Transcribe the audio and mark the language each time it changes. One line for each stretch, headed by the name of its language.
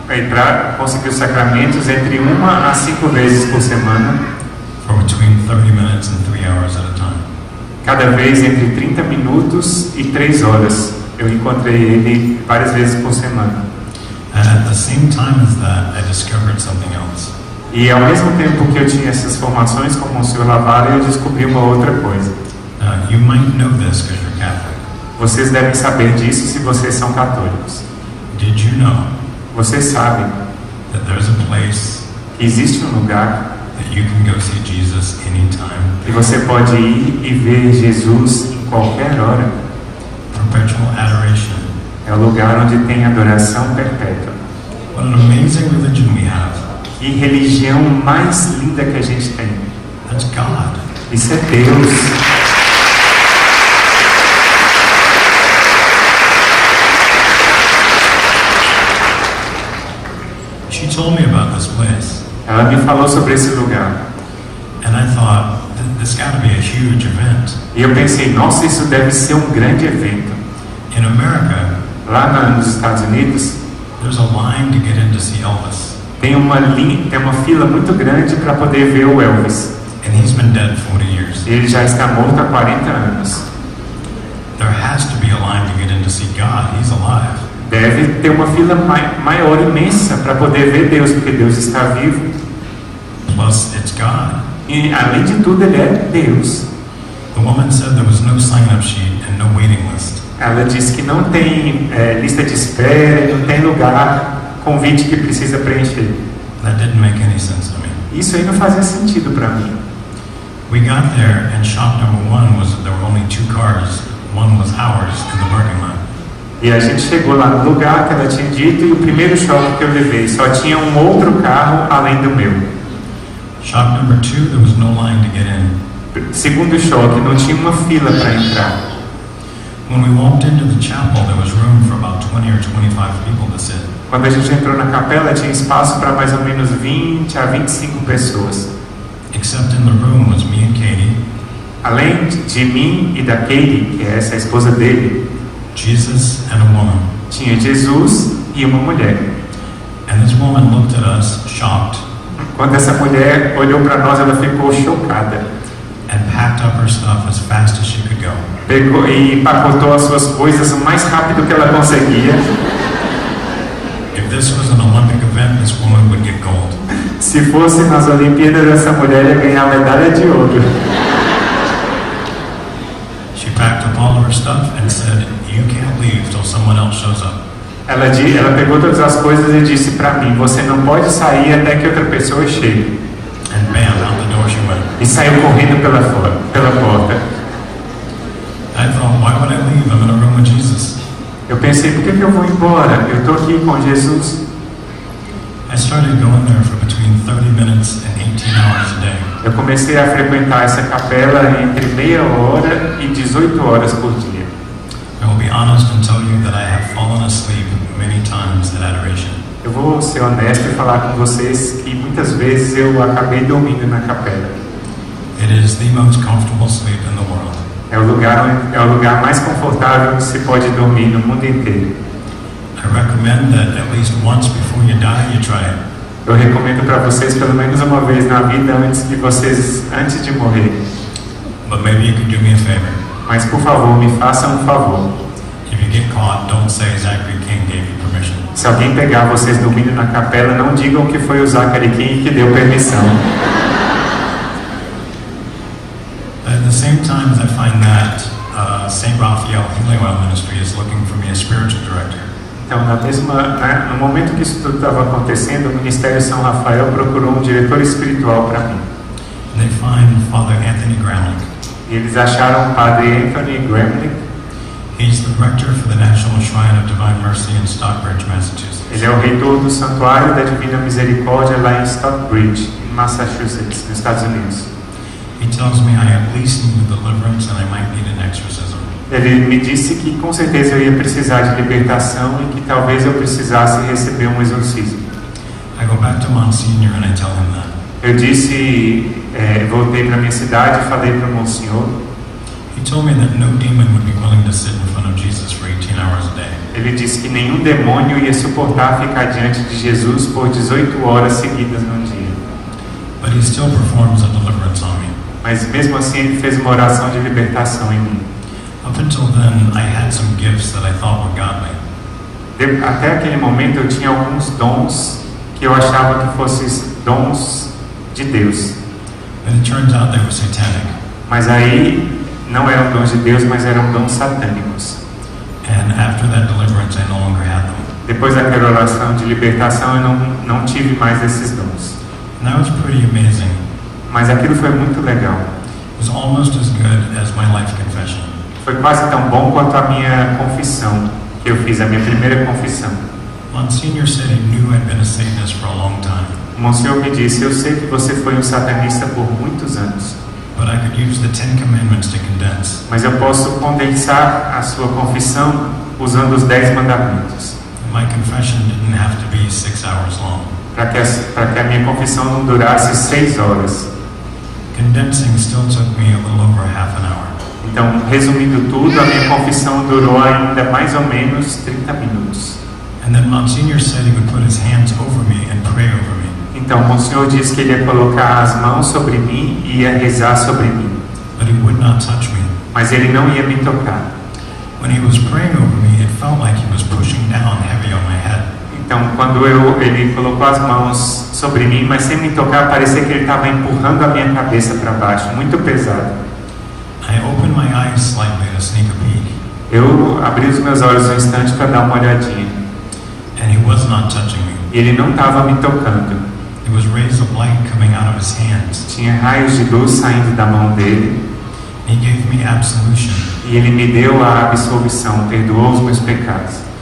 Portuguese: Para conseguir os sacramentos entre 1 a 5 vezes por semana.
English: For between 30 minutes and 3 hours at a time.
Portuguese: Cada vez entre 30 minutos e 3 horas. Eu encontrei ele várias vezes por semana.
English: And at the same time as that, I discovered something else.
Portuguese: E ao mesmo tempo que eu tinha essas formações com o Monsenhor Lavalle, eu descobri uma outra coisa.
English: You might know this because you're Catholic.
Portuguese: Vocês devem saber disso se vocês são católicos.
English: Did you know
Portuguese: Vocês sabem
English: that there's a place
Portuguese: que existe um lugar
English: that you can go see Jesus anytime?
Portuguese: que você pode ir e ver Jesus em qualquer hora?
English: Perpetual adoration.
Portuguese: É o lugar onde tem adoração perpétua.
English: What an amazing religion we have.
Portuguese: Que religião mais linda que a gente tem.
English: That's God.
Portuguese: Isso é Deus.
English: She told me about this place.
Portuguese: Ela me falou sobre esse lugar.
English: And I thought, this got to be a huge event.
Portuguese: E eu pensei, nossa, isso deve ser um grande evento.
English: In America,
Portuguese: Lá nos Estados Unidos,
English: there's a line to get in to see Elvis.
Portuguese: tem uma fila muito grande para poder ver o Elvis.
English: And he's been dead 40 years.
Portuguese: Ele já está morto há 40 anos.
English: There has to be a line to get in to see God. He's alive.
Portuguese: Deve ter uma fila maior, imensa, para poder ver Deus, porque Deus está vivo.
English: Plus, it's God.
Portuguese: E, além de tudo, Ele é Deus.
English: The woman said there was no sign-up sheet and no waiting list.
Portuguese: Ela disse que não tem lista de espera, não tem lugar, convite que precisa preencher.
English: That didn't make any sense to me.
Portuguese: Isso aí não fazia sentido para mim.
English: We got there, and shop number 1 was that there were only 2 cars. One was ours in the parking lot.
Portuguese: E a gente chegou lá no lugar que ela tinha dito, e o primeiro choque que eu levei, só tinha um outro carro além do meu.
English: Shop number 2, there was no line to get in.
Portuguese: Segundo choque, não tinha uma fila para entrar.
English: When we walked into the chapel, there was room for about 20 or 25 people to sit.
Portuguese: Quando a gente entrou na capela, tinha espaço para mais ou menos 20 a 25 pessoas.
English: Except in the room was me and Katie,
Portuguese: Além de mim e da Katie, que é essa a esposa dele,
English: Jesus and a woman.
Portuguese: tinha Jesus e uma mulher.
English: And this woman looked at us, shocked,
Portuguese: Quando essa mulher olhou para nós, ela ficou chocada.
English: and packed up her stuff as fast as she could go.
Portuguese: Pegou e empacotou as suas coisas o mais rápido que ela conseguia.
English: It If this was an Olympic event, this woman would get gold.
Portuguese: Se fosse nas Olimpíadas, essa mulher ia ganhar a medalha de ouro.
English: She packed up all of her stuff and said, "You can't leave till someone else shows up."
Portuguese: Ela pegou todas as coisas e disse para mim: você não pode sair até que outra pessoa chegue.
English: And bam, out the door she went.
Portuguese: E saiu correndo pela porta.
English: I thought, why would I leave? I'm in a room with Jesus.
Portuguese: Eu pensei, por que eu vou embora? Eu estou aqui com Jesus.
English: I started going there for between 30 minutes and 18 hours a day.
Portuguese: Eu comecei a frequentar essa capela entre meia hora e 18 horas por dia.
English: I will be honest and tell you that I have fallen asleep many times at adoration.
Portuguese: Eu vou ser honesto e falar com vocês que muitas vezes eu acabei dormindo na capela.
English: It is the most comfortable sleep in the world.
Portuguese: É o lugar mais confortável que se pode dormir no mundo inteiro.
English: I recommend that at least once before you die, you try it.
Portuguese: Eu recomendo para vocês pelo menos uma vez na vida antes de morrer.
English: But maybe you could do me a favor.
Portuguese: Mas por favor, me façam um favor.
English: If you get caught, don't say Zachary King gave you permission.
Portuguese: Se alguém pegar vocês dormindo na capela, não digam que foi o Zachary King que deu permissão.
English: At the same time, I find that St. Raphael Healing Oil Ministry is looking for me a spiritual director.
Portuguese: Então, no momento que isso tudo estava acontecendo, o Ministério São Rafael procurou um diretor espiritual para mim.
English: And they find Father Anthony Gramlich.
Portuguese: E eles acharam o Padre Anthony Gramlich.
English: He's the director for the National Shrine of Divine Mercy in Stockbridge, Massachusetts.
Portuguese: Ele é o reitor do Santuário da Divina Misericórdia lá em Stockbridge, em Massachusetts, nos Estados Unidos.
English: He tells me I at least need a deliverance and I might need an exorcism.
Portuguese: Ele me disse que com certeza eu ia precisar de libertação e que talvez eu precisasse receber um exorcismo.
English: I go back to Monsignor and I tell him that.
Portuguese: Eu voltei para minha cidade e falei para o Monsenhor.
English: He told me that no demon would be willing to sit in front of Jesus for 18 hours a day.
Portuguese: Ele disse que nenhum demônio ia suportar ficar diante de Jesus por 18 horas seguidas num dia.
English: But he still performs a deliverance on me.
Portuguese: Mas mesmo assim ele fez uma oração de libertação em mim.
English: Up until then, I had some gifts that I thought were godly.
Portuguese: Até aquele momento eu tinha alguns dons que eu achava que fossem dons de Deus.
English: But it turns out they were satanic.
Portuguese: Mas aí não eram dons de Deus, mas eram dons satânicos.
English: And after that deliverance, I no longer had them.
Portuguese: Depois daquela oração de libertação eu não tive mais esses dons.
English: And that was pretty amazing.
Portuguese: Mas aquilo foi muito legal.
English: It was almost as good as my life confession.
Portuguese: Foi quase tão bom quanto a minha confissão que eu fiz, a minha primeira confissão.
English: Monsignor said he knew I'd been a Satanist for a long time.
Portuguese: O Monsenhor me disse: eu sei que você foi um satanista por muitos anos.
English: But I could use the 10 Commandments to condense.
Portuguese: Mas eu posso condensar a sua confissão usando os 10 mandamentos.
English: My confession didn't have to be 6 hours long.
Portuguese: Para que a minha confissão não durasse 6 horas.
English: Condensing still took me a little over half an hour.
Portuguese: Então, resumindo tudo, a minha confissão durou ainda mais ou menos 30 minutos.
English: And then Monsignor said he would put his hands over me and pray over me.
Portuguese: Então, o Monsenhor disse que ele ia colocar as mãos sobre mim e ia rezar sobre mim.
English: But he would not touch me.
Portuguese: Mas ele não ia me tocar.
English: When he was praying over me, it felt like he was pushing down heavy on my head.
Portuguese: Então, quando ele colocou as mãos sobre mim, mas sem me tocar, parecia que ele estava empurrando a minha cabeça para baixo, muito pesado.
English: I opened my eyes slightly to sneak a peek.
Portuguese: Eu abri os meus olhos um instante para dar uma olhadinha.
English: And he was not touching me.
Portuguese: E ele não estava me tocando.
English: There was rays of light coming out of his hands.
Portuguese: Tinha raios de luz saindo da mão dele.
English: He gave me absolution.
Portuguese: E ele me deu a absolvição, perdoou os meus pecados.